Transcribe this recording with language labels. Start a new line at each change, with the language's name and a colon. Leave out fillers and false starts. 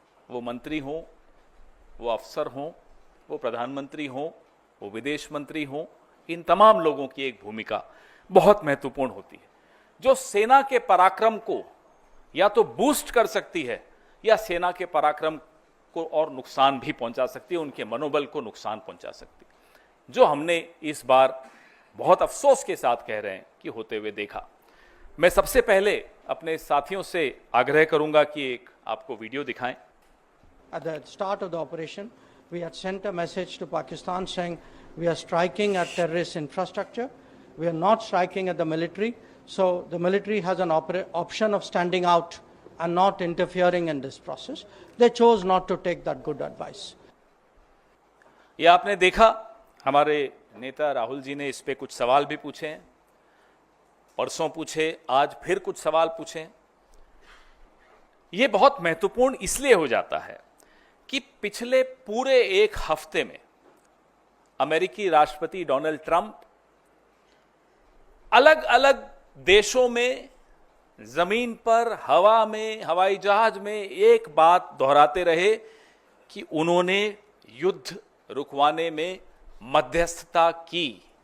Hindi: वो मंत्री हों, वो अफसर हों, वो प्रधानमंत्री हों, वो विदेश मंत्री हों, इन तमाम लोगों की एक भूमिका बहुत महत्वपूर्ण होती है जो सेना के पराक्रम को या तो बूस्ट कर सकती है या सेना के पराक्रम को और नुकसान भी पहुंचा सकती है, उनके मनोबल को नुकसान पहुंचा सकती है, जो हमने इस बार बहुत अफसोस के साथ कह रहे हैं कि होते हुए देखा। मैं सबसे पहले अपने साथियों से आग्रह करूंगा कि एक आपको वीडियो दिखाएं।
English: At the start of the operation, we had sent a message to Pakistan saying we are striking at terrorist infrastructure. We are not striking at the military. So the military has an option of standing out and not interfering in this process. They chose not to take that good advice.
Hindi: ये आपने देखा, हमारे नेता राहुल जी ने इस पे कुछ सवाल भी पूछे हैं, परसों पूछे, आज फिर कुछ सवाल पूछे। ये बहुत महत्वपूर्ण इसलिए हो जाता है कि पिछले पूरे एक हफ्ते में अमेरिकी राष्ट्रपति डोनाल्ड ट्रंप अलग अलग देशों में, जमीन पर, हवा में, हवाई जहाज में एक बात दोहराते रहे कि उन्होंने युद्ध रुकवाने में मध्यस्थता की।